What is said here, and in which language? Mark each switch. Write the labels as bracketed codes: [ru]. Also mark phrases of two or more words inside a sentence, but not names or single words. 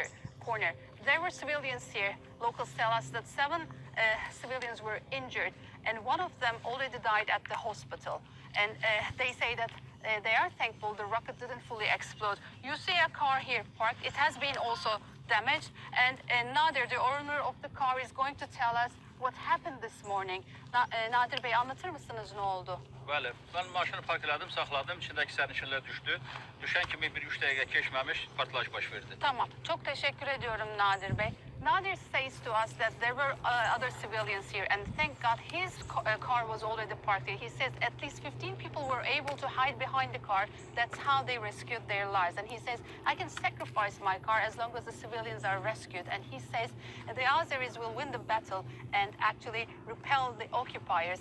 [en] There were civilians here. Locals tell us that 7 civilians were injured, and one of them already died at the hospital. And they say that they are thankful the rocket didn't fully explode. You see a car here parked. It has been also damaged, and Nadir, the owner of the car, is going to tell us what happened this morning. [tr] Nadir Bey, anlatır mısınız ne oldu? [az] Bəli, mən maşını parkeladım, saxladım. İçindəki sərnişinlər düşdü. Düşən kimi 1-3 dəqiqə keçməmiş partlayış baş verdi. [tr] Tamam, çok teşekkür ediyorum Nadir Bey. [en] Nadir says to us that there were other civilians here, and thank God his car was already parked here. He says at least 15 people were able to hide behind the car. That's how they rescued their lives. And he says, I can sacrifice my car as long as the civilians are rescued. And he says the Azeris will win the battle and actually repel the occupiers.